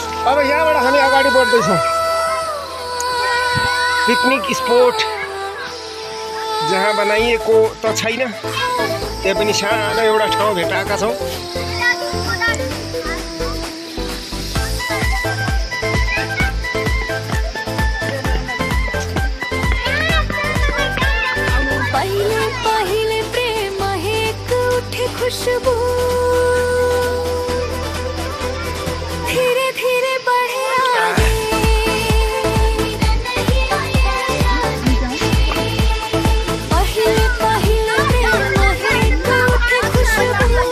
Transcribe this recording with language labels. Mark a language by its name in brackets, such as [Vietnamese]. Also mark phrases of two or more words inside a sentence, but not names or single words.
[Nepali] अब यहाँबाट हामी अगाडि बढ्दैछौँ। पिकनिक स्पोट जहाँ बनाइएको त छैन, त्यहाँ पनि सानो एउटा ठाउँ भेटाएका छौँ। [Hindi] खुशबू धीरे धीरे बढ़े आगे, पहले पहले महक उठे खुशबू।